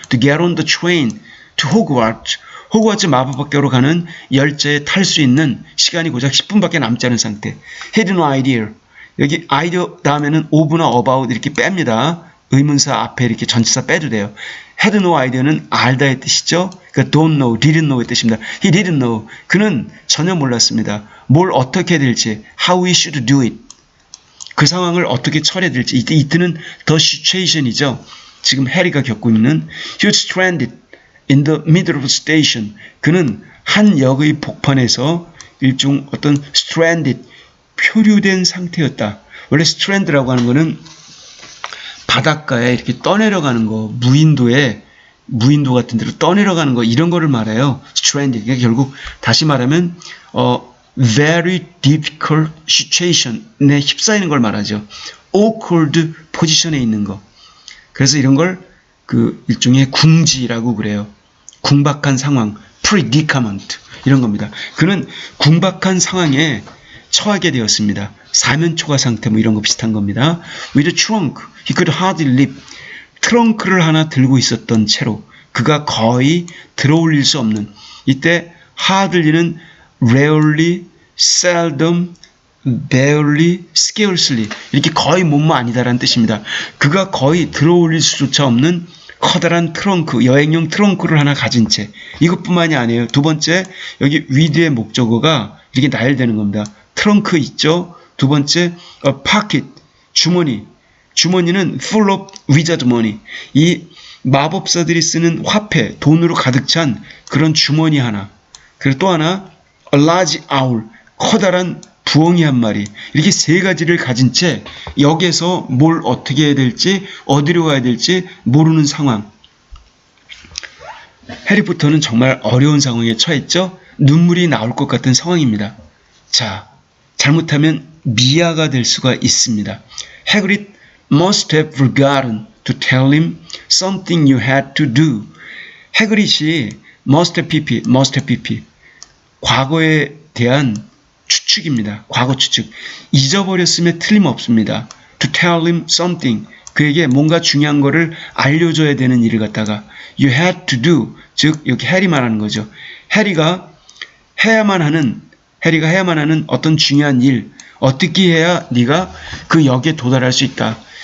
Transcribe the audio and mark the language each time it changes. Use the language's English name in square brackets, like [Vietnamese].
[English] To get on the train to Hogwarts, [Korean] 호그와트 마법학교로 가는 열차에 탈 수 있는 시간이 고작 10분밖에 남지 않은 상태. [English] Had no idea. [Korean] 여기 idea 다음에는 of나 about 이렇게 뺍니다. 의문사 앞에 이렇게 전치사 빼도 돼요. [English] had no idea [Korean] 는 알다의 뜻이죠. 그러니까 [English] don't know, didn't know [Korean] 의 뜻입니다. [English] He didn't know. [Korean] 그는 전혀 몰랐습니다. 뭘 어떻게 해야 될지, [English] how we should do it. [Korean] 그 상황을 어떻게 처리해야 될지. 이때는 [English] the situation [Korean] 이죠. 지금 해리가 겪고 있는 [English] he was stranded in the middle of the station. [Korean] 그는 한 역의 복판에서 일종 어떤 stranded, 표류된 상태였다. 원래 strand라고 하는 거는 바닷가에 이렇게 떠내려가는 거, 무인도 같은 데로 떠내려가는 거, 이런 거를 말해요. stranded. 그러니까 결국 다시 말하면 [English] very difficult situation [Korean] 에 휩싸이는 걸 말하죠. awkward 포지션에 있는 거. 그래서 이런 걸 그 일종의 궁지라고 그래요. 궁박한 상황, predicament 이런 겁니다. 그는 궁박한 상황에 처하게 되었습니다. 사면초가 상태 뭐 이런 거 비슷한 겁니다. [English] With a trunk, he could hardly lift. [Korean] 트렁크를 하나 들고 있었던 채로 그가 거의 들어올릴 수 없는, 이때 hardly는 rarely, seldom, barely, scarcely 이렇게 거의 뭐뭐 아니다라는 뜻입니다. 그가 거의 들어올릴 수조차 없는 커다란 트렁크, 여행용 트렁크를 하나 가진 채. 이것뿐만이 아니에요. 두 번째, 여기 with의 목적어가 이렇게 나열되는 겁니다. 트렁크 있죠. 두 번째, pocket, 주머니는 [English] full of wizard money. [Korean] 이 마법사들이 쓰는 화폐, 돈으로 가득 찬 그런 주머니 하나. 그리고 또 하나, [English] a large owl, [Korean] 커다란 부엉이 한 마리. 이렇게 세 가지를 가진 채 역에서 뭘 어떻게 해야 될지, 어디로 가야 될지 모르는 상황. 해리포터는 정말 어려운 상황에 처했죠. 눈물이 나올 것 같은 상황입니다. 자, 잘못하면 미아가 될 수가 있습니다. [English] Hagrid must have forgotten to tell him something you had to do. [Korean] 해그릿이 must have pp. 과거에 대한 추측입니다. 과거 추측. 잊어버렸음에 틀림없습니다. [English] To tell him something. [Korean] 그에게 뭔가 중요한 거를 알려줘야 되는 일을 갖다가 [English] you had to do, [Korean] 즉 여기 해리 말하는 거죠. 해리가 해야만 하는 어떤 중요한 일, 어떻게 해야 네가 그 역에 도달할 수 있다.